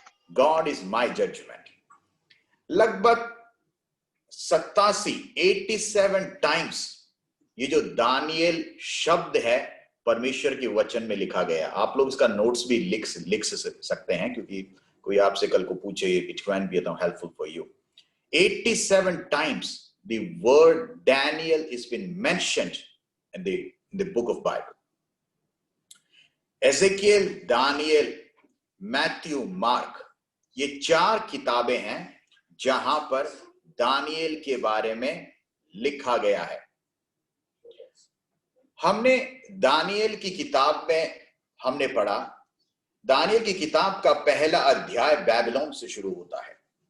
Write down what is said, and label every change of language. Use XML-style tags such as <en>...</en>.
<en>God is my judgement.</en> <hi>लगभग 87 times ये जो दानियल शब्द है परमेश्वर के वचन में लिखा गया। आप लोग इसका नोट्स भी लिख सकते हैं, क्योंकि कोई आपसे कल को पूछे,</hi> <en>It can be helpful for you. 87 times the word Daniel has been mentioned in the book of Bible. Ezekiel, Daniel,</en> <hi>Matthew, mark, ये 4 किताबें हैं जहां पर दानियेल के बारे में लिखा गया है। हमने दानियेल की किताब में हमने पढ़ा, दानियेल की किताब का पहला अध्याय बैबिलोन से शुरू होता है।</hi>